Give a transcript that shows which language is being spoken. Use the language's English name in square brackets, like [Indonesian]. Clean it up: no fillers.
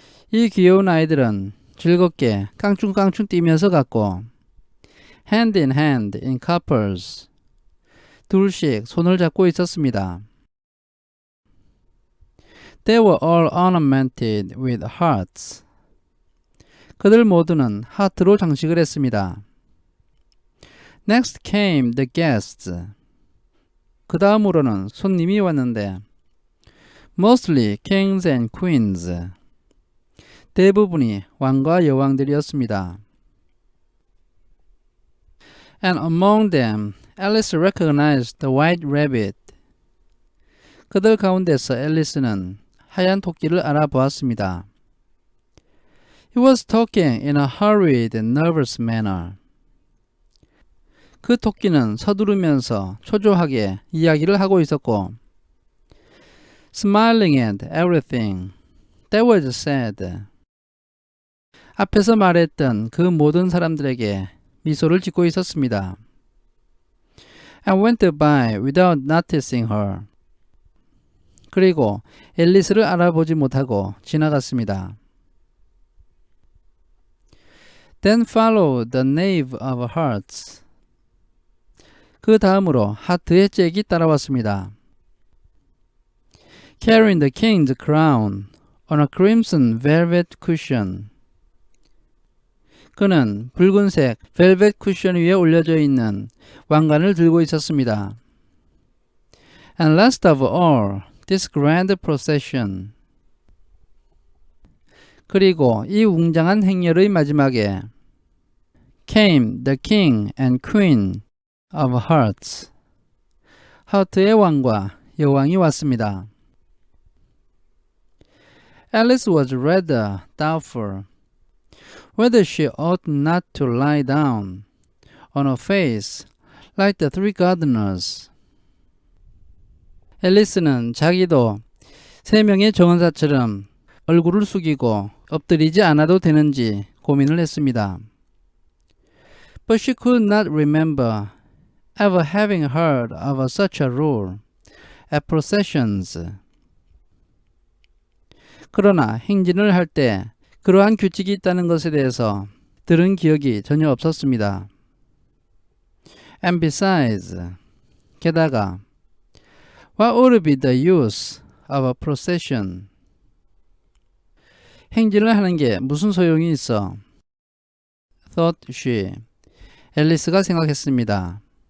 [Korean] 이 귀여운 아이들은 즐겁게 깡충깡충 뛰면서 갔고 [English] hand in hand in couples. [Korean] 둘씩 손을 잡고 있었습니다. [English] They were all ornamented with hearts. [Korean] 그들 모두는 하트로 장식을 했습니다. [English] Next came the guests. [Korean] 그 다음으로는 손님이 왔는데 [English] mostly kings and queens. [Korean] 대부분이 왕과 여왕들이었습니다. [English] And among them, Alice recognized the white rabbit. [Korean] 그들 가운데서 앨리스는 하얀 토끼를 알아보았습니다. [English] He was talking in a hurried and nervous manner. [Korean] 그 토끼는 서두르면서 초조하게 이야기를 하고 있었고 [English] smiling at everything that was said. [Korean] 앞에서 말했던 그 모든 사람들에게 미소를 짓고 있었습니다. [English] And went by without noticing her. [Korean] 그리고 앨리스를 알아보지 못하고 지나갔습니다. [English] Then followed the knave of hearts. [Korean] 그 다음으로 하트의 잭이 따라왔습니다. [English] Carrying the king's crown on a crimson velvet cushion. [Korean] 그는 붉은색 벨벳 쿠션 위에 올려져 있는 왕관을 들고 있었습니다. [English] And last of all, this grand procession. [Korean] 그리고 이 웅장한 행렬의 마지막에 [English] came the king and queen of hearts. [Korean] 하트의 왕과 여왕이 왔습니다. [English] Alice was rather doubtful whether she ought not to lie down on her face like the three gardeners. [Korean] 앨리스는 자기도 세 명의 정원사처럼 얼굴을 숙이고 엎드리지 않아도 되는지 고민을 했습니다. [English] But she could not remember ever having heard of such a rule at processions. [Korean] 그러나 행진을 할 때 그러한 규칙이 있다는 것에 대해서 들은 기억이 전혀 없었습니다. [English] And besides, [Korean] 게다가 [English] what would be the use of a procession? [Korean] 행진을 하는 게 무슨 소용이 있어? [English] Thought she. [Korean] 앨리스가 생각했습니다.